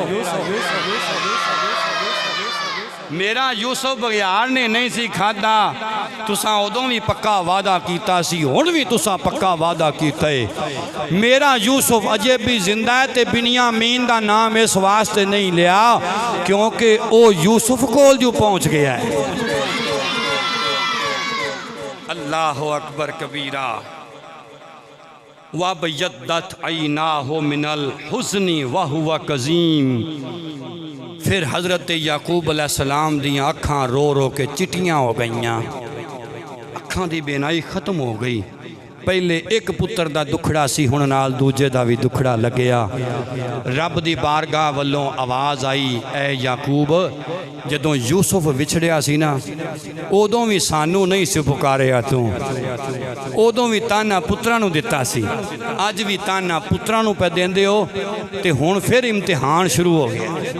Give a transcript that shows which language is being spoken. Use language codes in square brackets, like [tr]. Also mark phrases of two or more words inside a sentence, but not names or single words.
[pa] میرا یوسف بگیاڑ نے نہیں سی کھادا، تُسا اودوں بھی پکا وعدہ کیتا سی، ہُن بھی تُسا پکا وعدہ کیتا ہے. میرا یوسف اجے بھی زندہ ہے تے بنیامین دا نام اس واسطے نہیں لیا کیونکہ او یوسف کول جو پہنچ گیا ہے. [ar] الله أكبر كبيرا. وابيضت عيناه من الحزن وهو كظيم. [pa] پھر حضرت یعقوب علیہ السلام دیاں اکھاں رو رو کے چٹیاں ہو گئیاں، اکھاں دی بینائی ختم ہو گئی. پہلے اک پتر دا دکھڑا سی، ہن نال دوجے دا بھی دکھڑا لگیا. رب دی بارگاہ ولوں آواز آئی اے یعقوب جدوں یوسف وچھڑیا سی نا اودوں بھی سانوں نہیں سی پکاریا تو، اودوں بھی طعنہ پتراں نوں دتا سی، اج بھی طعنہ پتراں نوں پے دیندے ہو تے ہن پھر امتحان شروع ہو گیا.